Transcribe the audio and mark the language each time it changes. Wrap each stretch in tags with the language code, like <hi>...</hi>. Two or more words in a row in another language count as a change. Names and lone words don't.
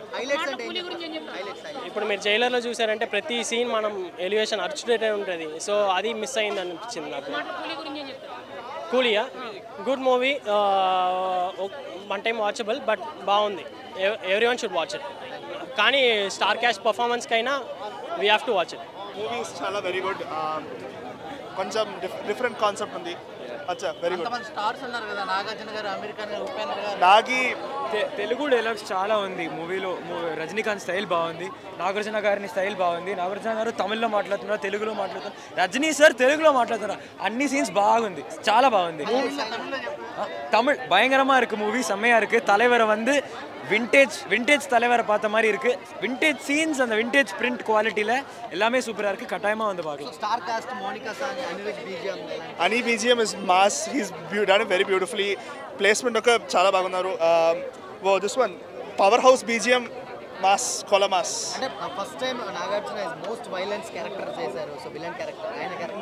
<te>ఇప్పుడు మీరు జైలర్లో చూసారంటే ప్రతి సీన్ మనం ఎలివేషన్ అర్చుడేటే ఉంటుంది. సో అది మిస్ అయింది అనిపించింది నాకు. కూలియా</te> <en>good movie. one time watchable,</en> <te>బట్ బాగుంది.</te> <en>every one should watch it. కానీ star cast performanceకైనా we have to watch it.</en> <te>మూవీస్ చాలా</te> <en>very good.</en> <te>కొంచెం</te> <en>different concept</en> <te>ఉంది.</te> <en>అచ్చా very good.</en> <te>స్టార్స్ ఉన్నారు కదా, నాగార్జున గారు, అమీర్ ఖాన్ గారు, ఉపేంద్ర గారు. నాగి తెలుగు డైలాగ్స్ చాలా ఉంది మూవీలో. రజనీకాంత్ స్టైల్ బాగుంది, నాగార్జున గారిని స్టైల్ బాగుంది. నాగార్జున గారు తమిళ్లో మాట్లాడుతున్నారు, తెలుగులో మాట్లాడుతున్నారు, రజనీ సార్ తెలుగులో మాట్లాడుతున్నారు. అన్ని సీన్స్ బాగుంది, చాలా బాగుంది.</te> <ta>தமிழ் பயங்கரமா இருக்கு மூவி, செம்மையா இருக்கு. தலைவரை வந்து விண்டேஜ் தலைவரை பார்த்த மாதிரி இருக்கு.</ta> <en>vintage scenes,</en> <ta>அந்த</ta> <en>vintage print qualityயில்</en> <ta>எல்லாமே சூப்பராக இருக்கு. கட்டாயமாக வந்து பார்க்கலாம்.</ta> <en>star cast Monica song, Anirudh BGM. Ani BGM is mass. He's done very beautifully.</en> <te>ప్లేస్మెంట్ ఒక చాలా బాగున్నారు.</te> <en>this one powerhouse BGM mass, kolamass. అంటే first time Nagarjuna is most violence character చేశారు.</en> <te>సో</te> <en>villain character</en> <te>ఆయన క్యారెక్టర్.</te>